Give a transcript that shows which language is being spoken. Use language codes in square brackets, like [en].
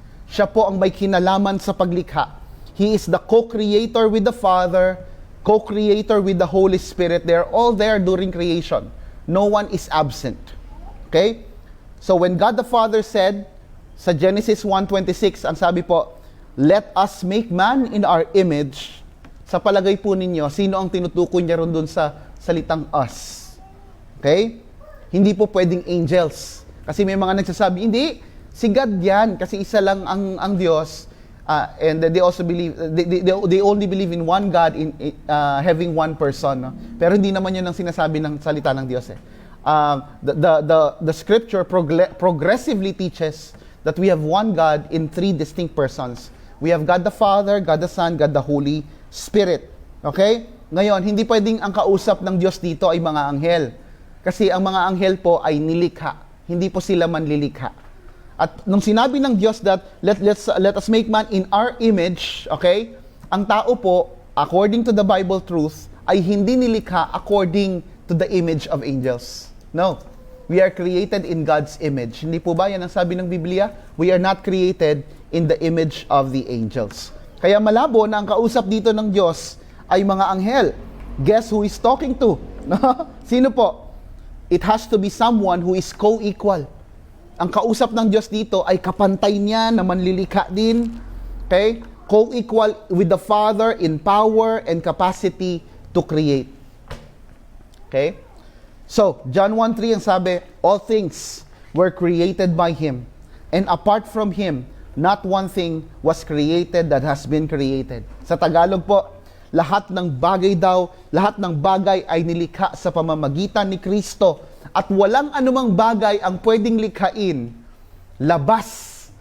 [tl] Siya po ang may kinalaman sa paglikha. [en] He is the co-creator with the Father, co-creator with the Holy Spirit. They're all there during creation. No one is absent. Okay? So when God the Father said, sa Genesis 1:26, [tl] ang sabi po, [en] let us make man in our image. [tl] Sa palagay po ninyo, sino ang tinutukoy niya ron dun sa salitang us? Okay? Hindi po pwedeng angels. Kasi may mga nagsasabi, hindi, si God yan, kasi isa lang ang Diyos. [en] And they also believe, they only believe in one God, in having one person. No? [tl] Pero hindi naman yun ang sinasabi ng salita ng Diyos. [en] The scripture progressively teaches that we have one God in three distinct persons. We have God the Father, God the Son, God the Holy Spirit. Okay? [tl] Ngayon, hindi pwedeng ang kausap ng Diyos dito ay mga anghel. Kasi ang mga anghel po ay nilikha. Hindi po sila manlilikha. At nung sinabi ng Diyos [en] that let us make man in our image, [tl] okay? Ang tao po, [en] according to the Bible truth, [tl] ay hindi nilikha [en] according to the image of angels. No. We are created in God's image. [tl] Hindi po ba yan ang sabi ng Biblia? [en] We are not created in the image of the angels. [tl] Kaya malabo na ang kausap dito ng Diyos ay mga anghel. [en] Guess who is talking to? [tl] Sino po? [en] It has to be someone who is co-equal. [tl] Ang kausap ng Diyos dito ay kapantay niya na manlilikha din. [en] Okay? Co-equal with the Father in power and capacity to create. Okay? So, John 1:3 [tl] ang sabi, [en] all things were created by Him, and apart from Him, not one thing was created that has been created. [tl] Sa Tagalog po, lahat ng bagay ay nilikha sa pamamagitan ni Kristo, at walang anumang bagay ang pwedeng likhain labas